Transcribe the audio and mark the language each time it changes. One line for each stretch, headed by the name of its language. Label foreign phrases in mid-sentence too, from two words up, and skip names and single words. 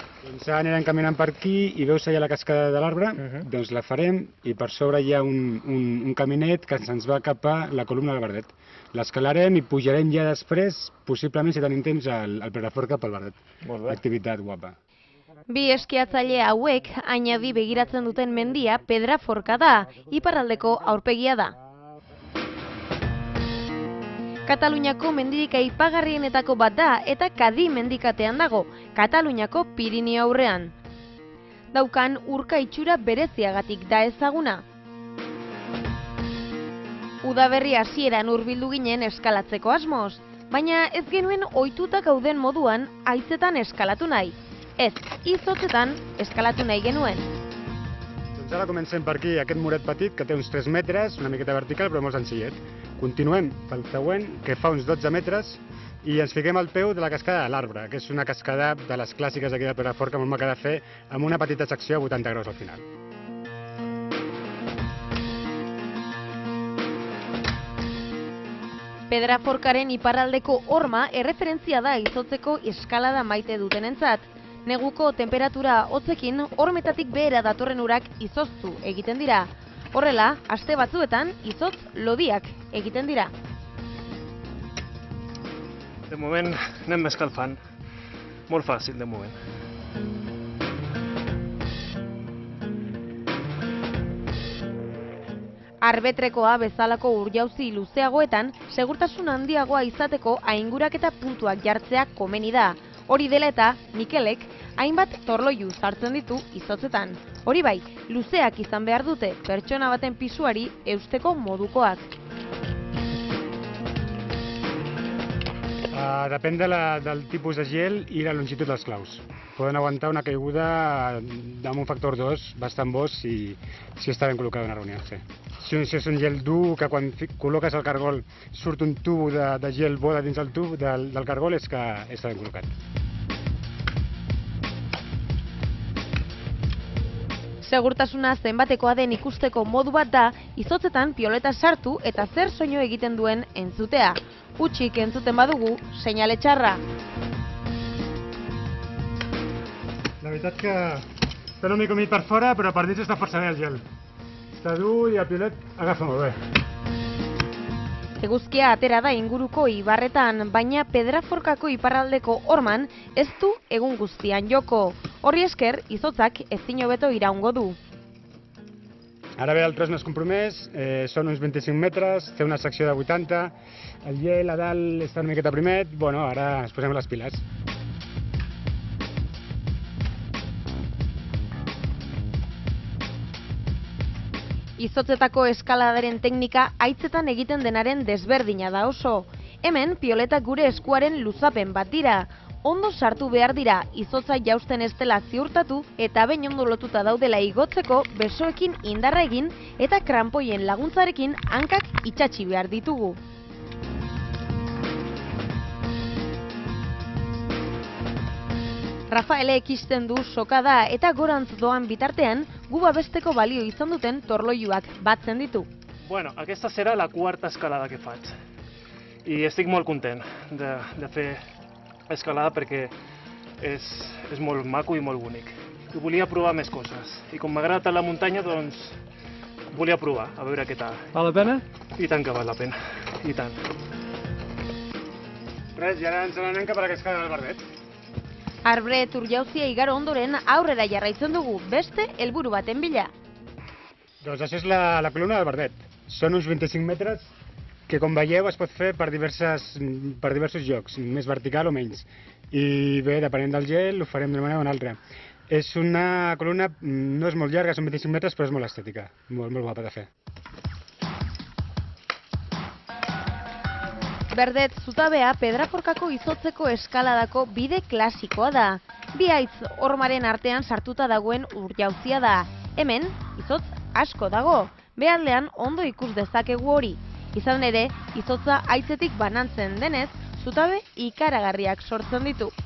Catalan: Doncs ara anirem caminant per aquí i veus allà la cascada de l'Arbre, doncs la farem i per sobre hi ha un caminet que se'ns va cap a la columna del Verdet. L'escalarem i pujarem ja després, possiblement si tenim temps, al Perafort cap al Verdet. Molt bé. Activitat guapa.
Basque: Bi eskiatzaile hauek Añabi begiratzen duten mendia Pedraforka da, iparraldeko aurpegia da. Kataluniako mendirik aipagarrienetako bat da eta Kadi mendikatean dago, Kataluniako Pirinio aurrean. Daukan urka itxura bereziagatik da ezaguna. Udaberri hasieran hurbildu ginen eskalatzeko asmoz, baina ez genuen ohituta gauden moduan haitzetan eskalatu nahi. Ez, izotzetan eskalatu nahi genuen.
Catalan: Doncs ara comencem per aquí, aquest muret petit que té uns 3 metres, una miqueta vertical però molt senzillet. Continuem pel següent, que fa uns 12 metres, i ens fiquem al peu de la cascada de l'Arbre, que és una cascada de les clàssiques aquí del Perafort que molt maca de fer, amb una petita secció a 80 graus al final.
Basque: Pedraforkaren iparraldeko horma erreferentzia da izotzeko eskalada maite dutenentzat. Neguko temperatura hotzekin hormetatik behera datorren urak izoztu egiten dira. Horrela, aste batzuetan izotz lodiak egiten dira.
Catalan: De moment anem escalfant. Molt fàcil, de moment.
Basque: Arbetrekoa bezalako urjauzi luzeagoetan, segurtasun handiagoa izateko ainguraketa puntuak jartzea komeni da. Hori dela eta Mikelek hainbat torloiu sartzen ditu izotzetan. Hori bai, luzeak izan behar dute pertsona baten pisuari eusteko modukoak.
Catalan: Depèn del tipus de gel i la longitud dels claus. Poden aguantar una caiguda amb un factor 2 bastant bo si està ben col·locat una reunió. Sí. Si és un gel dur, que quan col·loques el cargol surt un tub de gel bo de dins el tub del cargol, és que està ben col·locat.
Basque: Segurtasuna zenbatekoa den ikusteko modu bat da, izotzetan pioleta sartu eta zer soinu egiten duen entzutea. Hutsik entzuten badugu, seinale txarra.
Catalan: La veritat que està una mica humit per fora, però per dins està força bé el gel. Està dur i el piolet agafa molt bé.
Basque: Eguzkia atera da inguruko ibarretan, baina Pedraforkako iparraldeko horman ez du egun guztian joko. Horri esker, izotzak ezin hobeto iraungo du.
Catalan: Ara ve el tros més compromès, són uns 25 metres, té una secció de 80, el gel a dalt està una miqueta primet, bueno, ara ens posem les piles.
Basque: Izotzetako eskaladaren teknika haitzetan egiten denaren desberdina da oso. Hemen, pioletak gure eskuaren luzapen bat dira. Ondo sartu behar dira, izotza jausten ez dela ziurtatu eta behin ondo lotuta daudela igotzeko besoekin indarra egin eta kranpoien laguntzarekin hankak itsatsi behar ditugu. Rafaelek isten du sokada eta gorantz doan bitartean gu babesteko balio izan duten torloiuak batzen ditu.
Catalan: Bueno, aquesta serà la quarta escalada que faig. I estic molt content de fer escalada perquè és molt maco i molt bonic. I volia provar més coses. I com m'agrada tant la muntanya, doncs volia provar, a veure què tal. Val la pena? I tant que val la pena, i tant. Res, i ara ens n'anem cap a la cascada del Verdet.
Basque: Arbre urjauzia igaro ondoren aurrera jarraitzen dugu, beste helburu baten bila.
Catalan: Doncs això és la columna del Verdet. Són uns 25 metres que, com veieu, es pot fer per diversos llocs, més vertical o menys. I bé, depenent del gel, ho farem d'una manera o una altra. És una columna, no és molt llarga, són 25 metres, però és molt estètica, molt guapa de fer.
Basque: Verdet zutabea Pedraforkako izotzeko eskaladako bide klasikoa da. Bi haitz hormaren artean sartuta dagoen urjauzia da. Hemen, izotz asko dago. Behaldean ondo ikus dezakegu hori. Izan ere, izotza haitzetik banantzen denez, zutabe ikaragarriak sortzen ditu.